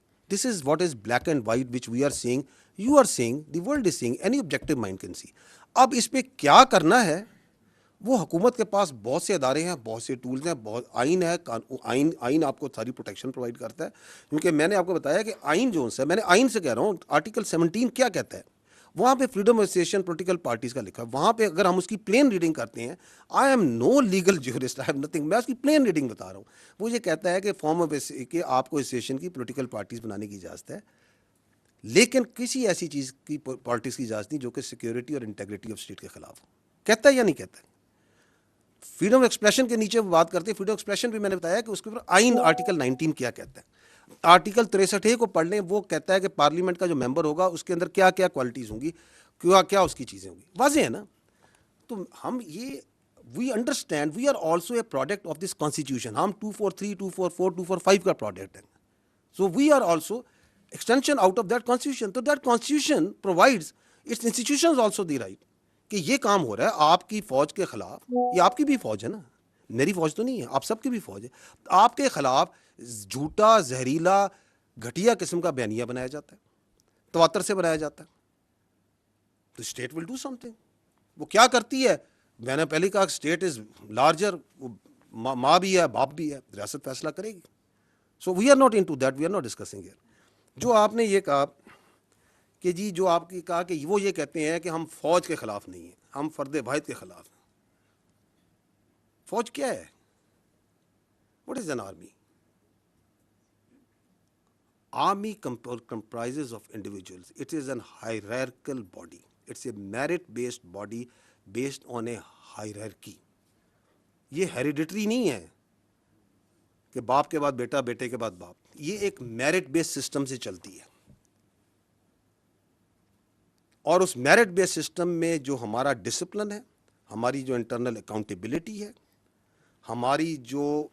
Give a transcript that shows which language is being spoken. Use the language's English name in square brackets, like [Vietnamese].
[English] This is what is black and white which we are seeing, you are seeing, the world is seeing, any objective mind can see. [Urdu] اب اس پہ کیا کرنا ہے وہ حکومت کے پاس بہت سے ادارے ہیں, بہت سے ٹولز ہیں, بہت آئین ہے. آئین آپ کو ساری پروٹیکشن پرووائڈ کرتا ہے, کیونکہ میں نے آپ کو بتایا کہ آئین جو ہے, میں نے آئین سے کہہ رہا ہوں, آرٹیکل 17 کیا کہتا ہے, وہاں پہ freedom of association political parties کا لکھا ہے. وہاں پہ اگر ہم اس کی پلین ریڈنگ کرتے ہیں, [English] I am no legal jurist, I have nothing, [Urdu] میں اس کی پلین ریڈنگ بتا رہا ہوں. وہ یہ کہتا ہے کہ فارم آف کہ آپ کو ایسوسیشن کی پولیٹیکل پارٹیز بنانے کی اجازت ہے, لیکن کسی ایسی چیز کی پارٹیز کی اجازت نہیں جو کہ سیکیورٹی اور انٹیگریٹی آف اسٹیٹ کے خلاف ہو. کہتا ہے یا نہیں کہتا ہے؟ فریڈم آف ایکسپریشن کے نیچے وہ بات کرتے ہیں. فریڈم آف ایکسپریشن بھی میں نے بتایا کہ اس کے اوپر آئین آرٹیکل 19 کیا کہتا ہے. آرٹیکل 63 کو پڑھ لیں, وہ کہتا ہے کہ پارلیمنٹ کا جو ممبر ہوگا اس کے اندر کیا کیا کوالٹیز ہوں گی, کیا اس کی چیزیں ہوں گی. واضح ہے نا. تو ہم یہ [English] We understand we are also a product of this constitution. [Urdu] ہم 243, 244, 245 کا پروڈکٹ ہیں. [English] So we are also extension out of that constitution. So that constitution provides its institutions also the right [Urdu] کہ یہ کام ہو رہا ہے آپ کی فوج کے خلاف. یہ آپ کی بھی فوج ہے نا, میری فوج تو نہیں ہے, آپ سب کی بھی فوج ہے. آپ کے خلاف جھوٹا, زہریلا, گھٹیا قسم کا بیانیہ بنایا جاتا ہے, تواتر سے بنایا جاتا ہے, تو [English] State will do something. [Urdu] وہ کیا کرتی ہے؟ میں نے پہلے کہا [English] state is larger, [Urdu] ماں بھی ہے, باپ بھی ہے, ریاست فیصلہ کرے گی. [English] So we are not into that, we are not discussing here. [Urdu] جو آپ نے یہ کہا کہ جی جو آپ کی کہا کہ وہ یہ کہتے ہیں کہ ہم فوج کے خلاف نہیں ہیں, ہم فرد واحد کے خلاف ہیں. فوج کیا ہے؟ [English] What is an army? Army comprises of individuals. It is an hierarchical body. It's a merit-based body based on a hierarchy. [Urdu] یہ ہیریڈیٹری نہیں ہے کہ باپ کے بعد بیٹا, بیٹے کے بعد باپ. یہ ایک میرٹ بیس سسٹم سے چلتی ہے, اور اس میرٹ بیس سسٹم میں جو ہمارا ڈسپلن ہے, ہماری جو انٹرنل اکاؤنٹیبلٹی ہے, ہماری جو